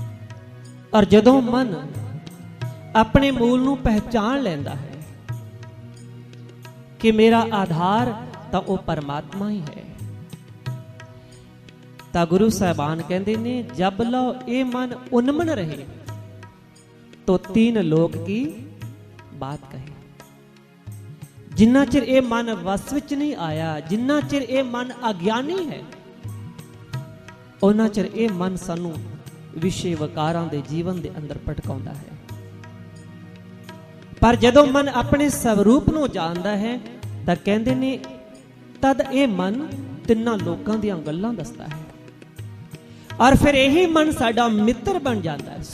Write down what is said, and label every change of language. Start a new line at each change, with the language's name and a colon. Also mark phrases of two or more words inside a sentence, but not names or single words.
Punjabi: ਔਰ ਜਦੋਂ ਮਨ ਆਪਣੇ ਮੂਲ ਨੂੰ ਪਹਿਚਾਨ ਲੈਂਦਾ ਹੈ ਕਿ ਮੇਰਾ ਆਧਾਰ ਤਾਂ ਉਹ ਪਰਮਾਤਮਾ ਹੀ ਹੈ, ਤਾਂ ਗੁਰੂ ਸਾਹਿਬਾਨ ਕਹਿੰਦੇ ਨੇ, ਜਬ ਲਓ ਇਹ ਮਨ ਉਨਮਨ ਰਹੇ
Hindi: तो तीन लोक की बात कहे।
Punjabi: ਜਿੰਨਾ ਚਿਰ ਇਹ ਮਨ ਵਸ ਵਿੱਚ ਨਹੀਂ ਆਇਆ, ਜਿੰਨਾ ਚਿਰ ਇਹ ਮਨ ਅਗਿਆਨੀ ਹੈ, ਉਹਨਾਂ ਚਿਰ ਇਹ ਮਨ ਸਾਨੂੰ ਵਿਸ਼ੇ ਵਿਕਾਰਾਂ ਦੇ ਜੀਵਨ ਦੇ ਅੰਦਰ ਭਟਕਾਉਂਦਾ ਹੈ। ਪਰ ਜਦੋਂ ਮਨ ਆਪਣੇ ਸਵਰੂਪ ਨੂੰ ਜਾਣਦਾ ਹੈ ਤਾਂ ਕਹਿੰਦੇ ਨੇ ਤਦ ਇਹ ਮਨ ਤਿੰਨਾਂ ਲੋਕਾਂ ਦੀਆਂ ਗੱਲਾਂ ਦੱਸਦਾ ਹੈ, ਔਰ ਫਿਰ ਇਹੀ ਮਨ ਸਾਡਾ ਮਿੱਤਰ ਬਣ ਜਾਂਦਾ ਹੈ।